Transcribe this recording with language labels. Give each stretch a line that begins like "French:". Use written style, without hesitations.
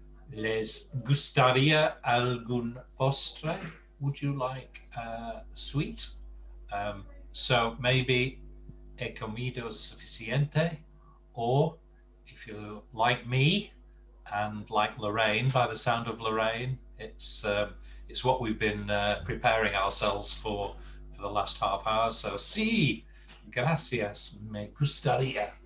Spanish: Les gustaría algún postre?
English: Would you like sweet? So maybe he comido suficiente, or if you're like me and like Lorraine, by the sound of Lorraine, it's what we've been preparing ourselves for the last half hour.
Spanish: So sí, gracias, me gustaría.